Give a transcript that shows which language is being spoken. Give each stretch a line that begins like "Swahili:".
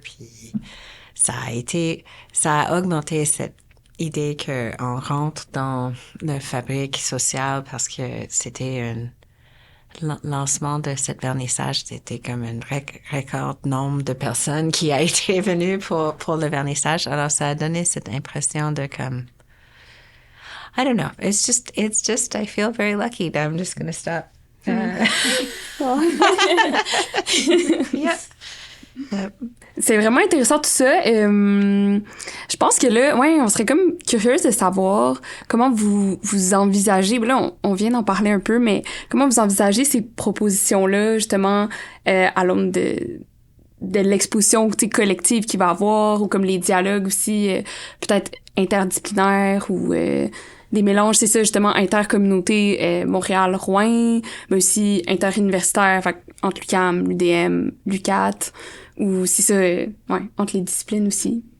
French: Puis ça a augmenté cette idée qu'on rentre dans la fabrique sociale parce que c'était un lancement de cette vernissage, c'était comme un record nombre de personnes qui a été venu pour le vernissage. Alors, ça a donné cette impression de comme,
English: I don't know, it's just, I feel very lucky that I'm just going to stop. Yeah.
French: C'est vraiment intéressant tout ça. Je pense que là, ouais, on serait comme curieuse de savoir comment vous envisagez. Là, on vient d'en parler un peu, mais comment vous envisagez ces propositions-là, justement, à l'aune de l'exposition collective qu'il va y avoir, ou comme les dialogues aussi, peut-être interdisciplinaires ou des mélanges, c'est ça, justement, intercommunauté Montréal-Rouen, mais aussi interuniversitaire, fait, entre l'UQAM, l'UDM, l'UQAT, ou c'est ça, ouais, entre les disciplines aussi.